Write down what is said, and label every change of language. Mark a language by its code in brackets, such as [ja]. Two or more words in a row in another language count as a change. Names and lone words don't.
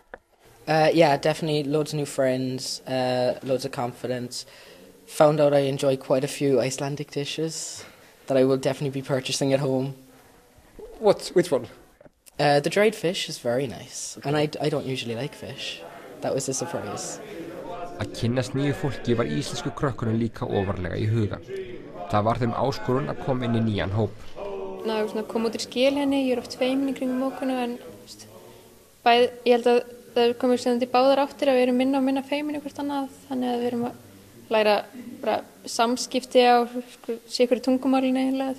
[en] Yeah, definitely loads of new friends, loads of confidence. Found out I enjoy quite a few Icelandic dishes that I will definitely be purchasing at home. Which one? The dried fish is very nice, and I don't usually like fish. That was a surprise. [is] Að kynnast nýju fólki var íslensku krökkunum líka ofarlega í huga. Það var þeim áskorun að koma inn í nýjan hóp. Koma út í skil henni, ég oft feimin í kringum mókunu en ég held að það komið sem þetta í báðar áttir að við erum minna og minna feimin hvort annað, þannig að við erum að læra bara samskipti á sikur tungumálinu eiginlega.